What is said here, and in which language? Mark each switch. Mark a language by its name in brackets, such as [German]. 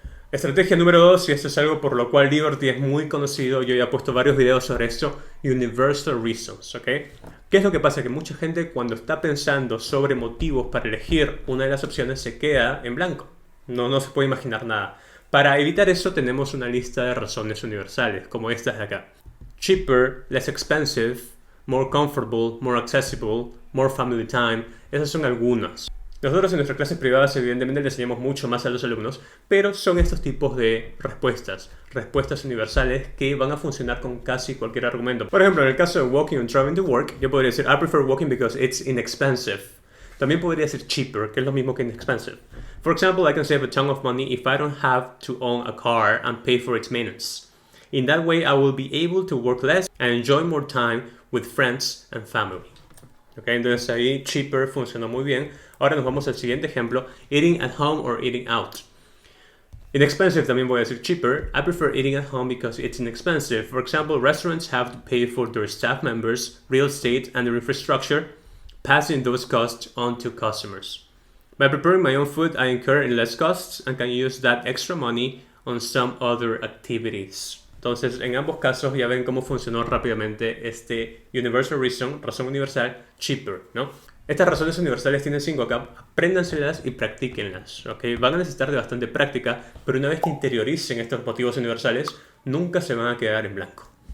[Spanish] Estrategia número 2, y esto es algo por lo cual Liberty es muy conocido, yo ya he puesto varios videos sobre esto, Universal Reasons, ¿ok? ¿Qué es lo que pasa? Que mucha gente cuando está pensando sobre motivos para elegir una de las opciones se queda en blanco. No se puede imaginar nada. Para evitar eso tenemos una lista de razones universales, como estas de acá. [English] Cheaper, less expensive, more comfortable, more accessible, more family time. [Spanish] Esas son algunas. Nosotros en nuestras clases privadas evidentemente le enseñamos mucho más a los alumnos, pero son estos tipos de respuestas universales que van a funcionar con casi cualquier argumento. Por ejemplo, en el caso de walking and driving to work, yo podría decir [English] I prefer walking because it's inexpensive. [Spanish] También podría decir cheaper, que es lo mismo que inexpensive. [English] For example, I can save a ton of money if I don't have to own a car and pay for its maintenance. In that way, I will be able to work less and enjoy more time with friends and family. [Spanish] Okay, entonces ahí cheaper funcionó muy bien. Ahora nos vamos al siguiente ejemplo, eating at home or eating out. Inexpensive también voy a decir cheaper. [English] I prefer eating at home because it's inexpensive. For example, restaurants have to pay for their staff members, real estate, and their infrastructure, passing those costs on to customers. By preparing my own food, I incur in less costs and can use that extra money on some other activities. [Spanish] Entonces, en ambos casos ya ven cómo funcionó rápidamente este Universal Reason, razón universal, cheaper, ¿no? Estas razones universales tienen 5 acá, apréndanselas y practíquenlas, ¿ok? Van a necesitar de bastante práctica, pero una vez que interioricen estos motivos universales, nunca se van a quedar en blanco.